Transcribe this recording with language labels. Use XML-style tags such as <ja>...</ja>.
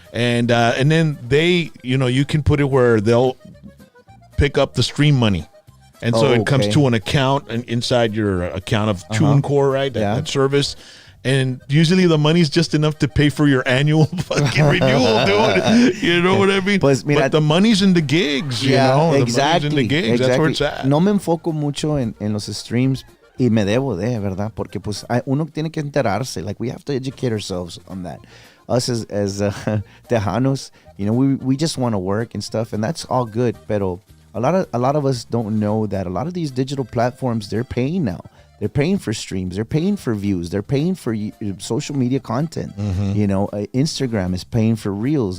<en>And then they, you can put it where they'll pick up the stream money. And so it comes to an account and inside your account of TuneCore, right? That service. And usually the money's just enough to pay for your annual fucking renewal, dude. You know what I mean?</en> <es>Pues, mira,</es> <en>but the money's in the gigs, exactly, The money's in the gigs. That's where it's at.</en> <es>No me enfoco mucho en los streams y me debo de, ¿verdad? Porque pues uno tiene que enterarse.</es> <en>Like, we have to educate ourselves on that. Us as Tejanos, we just want to work and stuff, and that's all good.</en> <es>Pero</es> <en>a lot of us don't know that a lot of these digital platforms, they're paying now. They're paying for streams. They're paying for views. They're paying for social media content. Instagram is paying for reels.</en>